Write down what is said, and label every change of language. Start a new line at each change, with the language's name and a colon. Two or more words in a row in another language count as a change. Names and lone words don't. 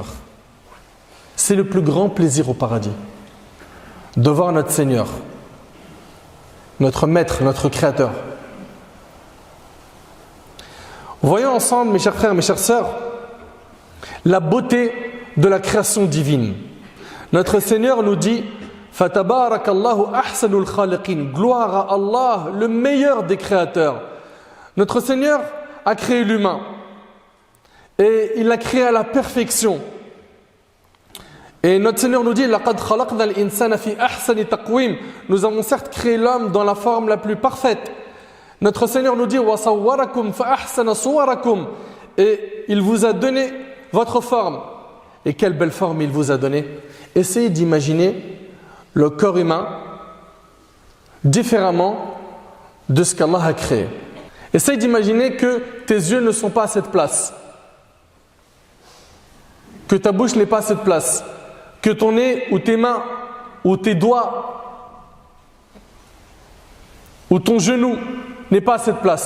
French: C'est le plus grand plaisir au paradis, de voir notre Seigneur, notre Maître, notre Créateur. Voyons ensemble, mes chers frères, mes chères sœurs, la beauté de la création divine. Notre Seigneur nous dit:
Arabic: فتبارك الله أحسن الخالقين.
French: Gloire à Allah, le meilleur des créateurs. Notre Seigneur a créé l'humain et il l'a créé à la perfection. Et notre Seigneur nous dit:
Arabic: لقد خلقنا الإنسان في أحسن تقويم.
French: Nous avons certes créé l'homme dans la forme la plus parfaite. Notre Seigneur nous dit:
Arabic: وصوركم فأحسن صوركم.
French: Et il vous a donné votre forme. Et quelle belle forme il vous a donné. Essayez d'imaginer le corps humain différemment de ce qu'Allah a créé. Essayez d'imaginer que tes yeux ne sont pas à cette place, que ta bouche n'est pas à cette place, que ton nez ou tes mains ou tes doigts ou ton genou n'est pas à cette place.